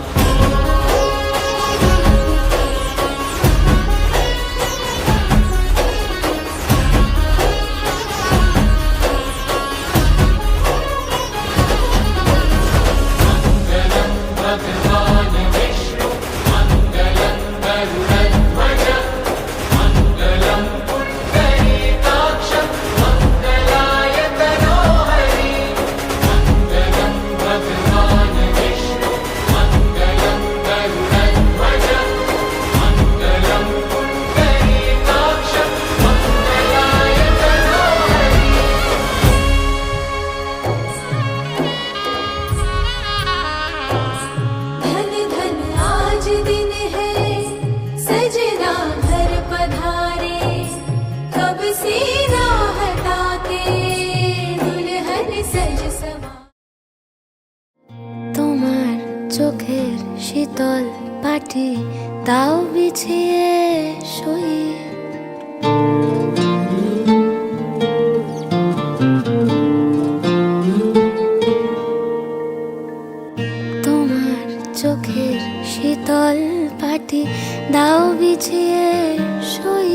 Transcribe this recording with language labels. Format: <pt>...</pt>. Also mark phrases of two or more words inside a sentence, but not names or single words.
<sa>मङ्गलं भगवान् विष्णु मङ्गलं गरुडध्वज मङ्गलं पुण्डरीकाक्ष मङ्गलाय तनोहरि। मङ्गलं भगवान् विष्णु मङ्गलं गरुडध्वज मङ्गलं पुण्डरीकाक्ष मङ्गलाय तनोहरि।</sa> <hi>धन धन आज दिन है सजना घर पधारे, कब से राहता के दुल्हन सज सवा।</hi> <bn>তোমার চোখের শীতল পাটি দাও বিছিয়ে শুই, তোমার চোখের শীতল পাটি দাও বিছিয়ে শুই।</bn>